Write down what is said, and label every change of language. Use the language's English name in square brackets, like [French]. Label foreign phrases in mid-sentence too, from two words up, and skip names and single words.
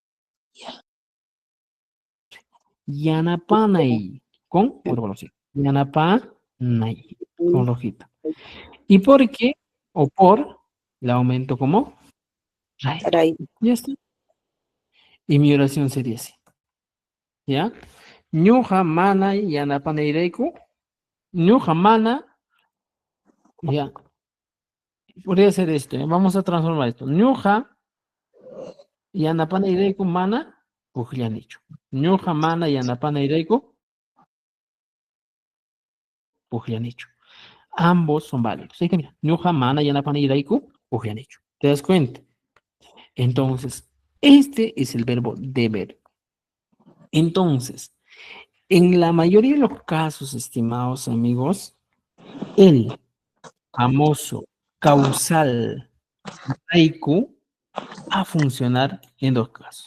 [Spanish] Yanapanay. Con otro color, sí. Yanapanay. Con rojita. ¿Y por qué? O por, la aumento como ray. Ray. Ya está. Y mi oración sería así. ¿Ya? [Quechua] Ñuja mana yanapanayreiku. Ñuja mana. [Spanish] Ya. Podría ser esto. Vamos a transformar esto. [Quechua] Ñuja yanapanayreiku mana. Pujllanichu. Ñuja mana yanapanayreiku. Pujllanichu. [Spanish] Ambos son válidos. Así que mira, [Quechua] ñuja mana yanapanayreiku. Pujllanichu. [Spanish] ¿Te das cuenta? Entonces, este es el verbo deber. Entonces, en la mayoría de los casos, estimados amigos, el famoso causal raiku va a funcionar en dos casos.